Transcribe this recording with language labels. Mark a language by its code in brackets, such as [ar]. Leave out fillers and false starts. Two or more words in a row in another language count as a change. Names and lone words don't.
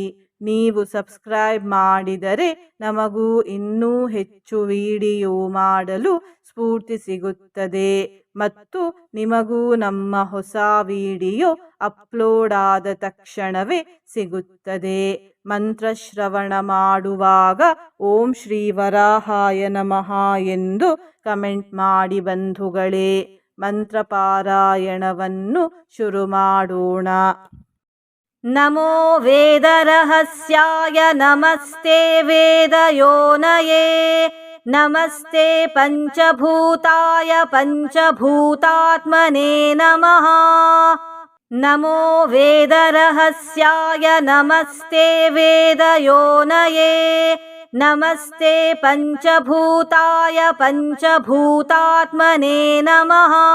[kn] ನೀವು ಸಬ್ಸ್ಕ್ರೈಬ್ ಮಾಡಿದರೆ ನಮಗೂ ಇನ್ನೂ ಹೆಚ್ಚು ವಿಡಿಯೋ ಮಾಡಲು ಸ್ಫೂರ್ತಿ ಸಿಗುತ್ತದೆ ಮತ್ತು ನಿಮಗೂ ನಮ್ಮ ಹೊಸ ವಿಡಿಯೋ ಅಪ್ಲೋಡ್ ಆದ ತಕ್ಷಣವೇ ಸಿಗುತ್ತದೆ. ಮಂತ್ರಶ್ರವಣ ಮಾಡುವಾಗ [sa] ಓಂ ಶ್ರೀ ವರಾಹಾಯ ನಮಃ [kn] ಎಂದು ಕಮೆಂಟ್ ಮಾಡಿ ಬಂಧುಗಳೇ. ಮಂತ್ರ ಪಾರಾಯಣವನ್ನು ಶುರು ಮಾಡೋಣ. [sa] ನಮೋ ವೇದರಹಸ್ಯಾಯ ನಮಸ್ತೆ ವೇದಯೋನಯೇ ನಮಸ್ತೆ ಪಂಚಭೂತಾಯ ಪಂಚಭೂತಾತ್ಮನೇ ನಮಃ. ನಮೋ ವೇದರಹಸ್ಯಾಯ ನಮಸ್ತೆ ವೇದಯೋನಯೇ ನಮಸ್ತೆ ಪಂಚಭೂತಾಯ ಪಂಚಭೂತಾತ್ಮನೇ ನಮಃ.